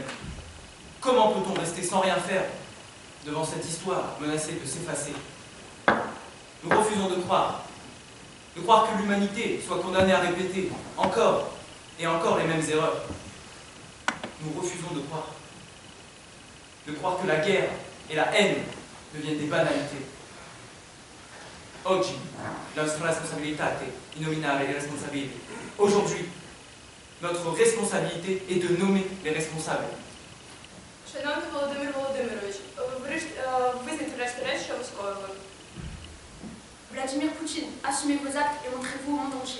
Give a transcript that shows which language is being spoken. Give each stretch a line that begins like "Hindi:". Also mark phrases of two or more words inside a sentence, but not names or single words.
French: Comment peut-on rester sans rien faire devant cette histoire menacée de s'effacer? Nous refusons de croire que l'humanité soit condamnée à répéter encore et encore les mêmes erreurs. Nous refusons de croire que la guerre et la haine deviennent des banalités.
Italian: Oggi, la nostra responsabilità è nominare
French: les responsables. Aujourd'hui, notre responsabilité est de nommer les responsables.
Ukrainian: Шановний Володимир Володимирович, визнайте врешті-решт, що ви скоїли.
French: Vladimir Poutine, assumez vos actes et montrez-vous au monde entier.